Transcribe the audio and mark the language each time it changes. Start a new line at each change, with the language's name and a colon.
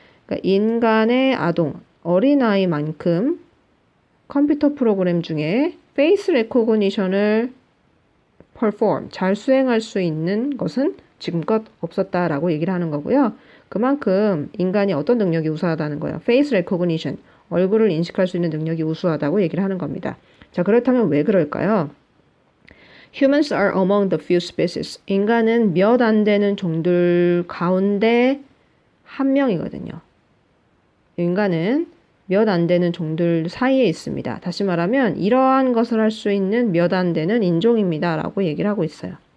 Korean: 그러니까 인간의 아동, 어린아이만큼 컴퓨터 프로그램 중에 face recognition을 perform, 잘 수행할 수 있는 것은 지금껏 없었다라고 얘기를 하는 거고요. 그만큼 인간이 어떤 능력이 우수하다는 거예요. face recognition, 얼굴을 인식할 수 있는 능력이 우수하다고 얘기를 하는 겁니다. 자, 그렇다면 왜 그럴까요?
English: Humans are among the few species.
Korean: 인간은 몇 안 되는 종들 가운데 한 명이거든요. 인간은 몇 안 되는 종들 사이에 있습니다. 다시 말하면 이러한 것을 할 수 있는 몇 안 되는 인종입니다. 라고 얘기를 하고 있어요.